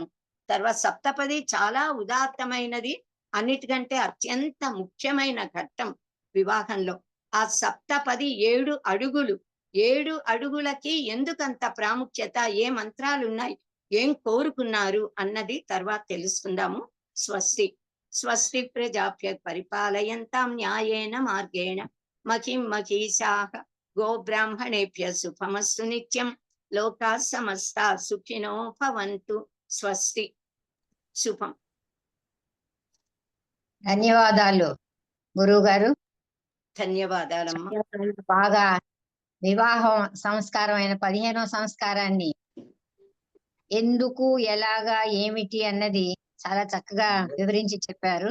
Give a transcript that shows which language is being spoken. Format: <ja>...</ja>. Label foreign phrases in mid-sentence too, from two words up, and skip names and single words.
<te>తర్వాత సప్తపది చాలా ఉదాత్తమైనది, అన్నిటికంటే అత్యంత ముఖ్యమైన ఘట్టం వివాహంలో. ఆ సప్తపది 7 అడుగులు. 7 అడుగులకి ఎందుకంత ప్రాముఖ్యత, ఏ మంత్రాలు ఉన్నాయి, ఏం కోరుకున్నారు అన్నది తర్వాత తెలుసుకుందాము. స్వస్తి.</te> <sa>స్వస్తి ప్రజాభ్య పరిపాలయంతాం న్యాయేన మార్గేణ మహిం మహీషాః గోబ్రాహ్మణేభ్య శుభమస్తు నిత్యం. లోకా సమస్తా సుఖినో భవంతు. స్వస్తి.</sa> <te>శుభం. ధన్యవాదాలు గురువు గారు. ధన్యవాదాలమ్మా. బాగా వివాహం సంస్కారం అయిన 15వ సంస్కారాన్ని ఎందుకు, ఎలాగా, ఏమిటి అన్నది చాలా చక్కగా వివరించి చెప్పారు.</te>